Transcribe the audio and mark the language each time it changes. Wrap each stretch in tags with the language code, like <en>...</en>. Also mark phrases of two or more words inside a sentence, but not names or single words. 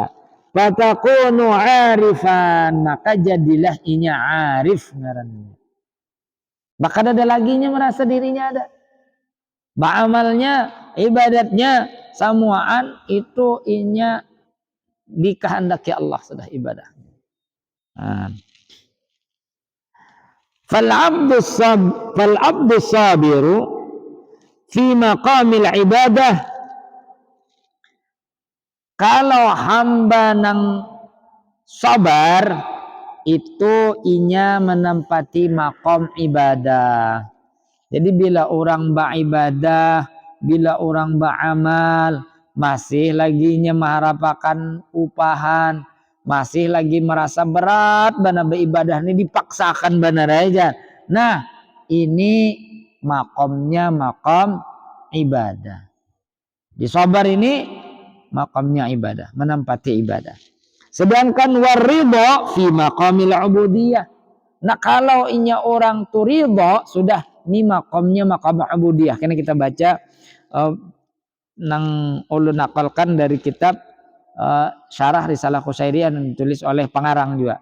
<ar>فتكون عارفا,</ar> <bjn>maka jadilah inya arif ngarannya. Maka ada laginya merasa dirinya ada. Ba'amalnya, ibadatnya, semuaan itu inya dikehendaki Allah sudah ibadah.</bjn> <ar>فالعبد الصابر في مقام العبادة,</ar> <bjn>kalau hamba nang sabar itu inya menempati makom ibadah. Jadi bila orang beribadah, bila orang beramal, masih lagi mengharapkan upahan, masih lagi merasa berat bana beribadah ini dipaksakan benar aja. Nah, ini makomnya makom ibadah. Di sabar ini makomnya ibadah, menempati ibadah.</bjn> <ar>Sedangkan والرضا في مقام العبودية.</ar> <bjn>Nah, kalau inya orang tu ridho, sudah ini makomnya</bjn> <ar>مقام العبودية.</ar> <bjn>Karena kita baca nang ulun nakalkan dari kitab Syarah Risalah Qusairiyah yang ditulis oleh pengarang juga.</bjn>